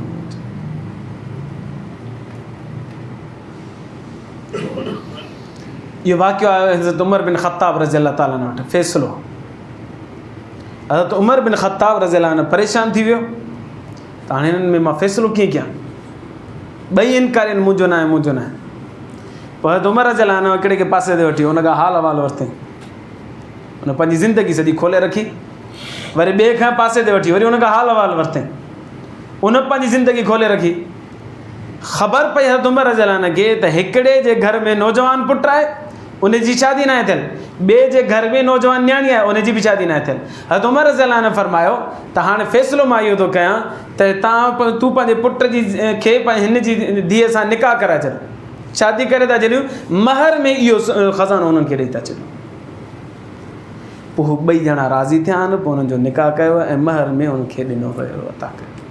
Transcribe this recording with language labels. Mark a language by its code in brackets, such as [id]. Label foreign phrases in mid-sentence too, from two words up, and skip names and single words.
[sd] इहो वाक़ियो आहे हज़रत उमर बिन ख़त्ताब [ar] رضي الله تعالى عنه [sd] वटि फ़ैसिलो। हज़रत उमर बिन ख़त्ताब [ar] رضي الله عنه [sd] परेशान थी वियो त हाणे हिननि में मां फ़ैसिलो कीअं कयां। ॿई इनकार आहिनि, मुंहिंजो न आहे, मुंहिंजो न आहे। पोइ हज़रत उमर [ar] رضي الله عنه [sd] हिकिड़े खे पासे ते वठी, हुन खां हाल अहवाल वरितईं। हुन पंहिंजी ज़िंदगी सॼी खोले रखी। वरी ॿिए खां पासे ते वठी, वरी हुन खां हाल अहवाल वरितईं। उन पंहिंजी ज़िंदगी खोले रखी। ख़बर पई हज़रत उमर [ar] رضي الله عنه [sd] खे त हिकिड़े जे घर में नौजवान पुटु आहे, उनजी शादी न आहे थियल, ॿिए जे घर में नौजवान न्याणी आहे, उनजी बि शादी न आहे थियल। हज़रत उमर [ar] رضي الله عنه [sd] फरमायो त हाणे फ़ैसिलो मां इहो थो कयां त तूं पंहिंजे पुट जी खे हिन जी धीअ सां निकाह कराए छॾ, शादी करे था छॾियूं, महर में इहो ख़ज़ानो हुननि खे ॾेई था छॾियूं। पोइ हू ॿई ॼणा राज़ी थिया आहिनि, पोइ हुननि जो निकाह कयो ऐं महर में हुनखे ॾिनो वियो अता कयो।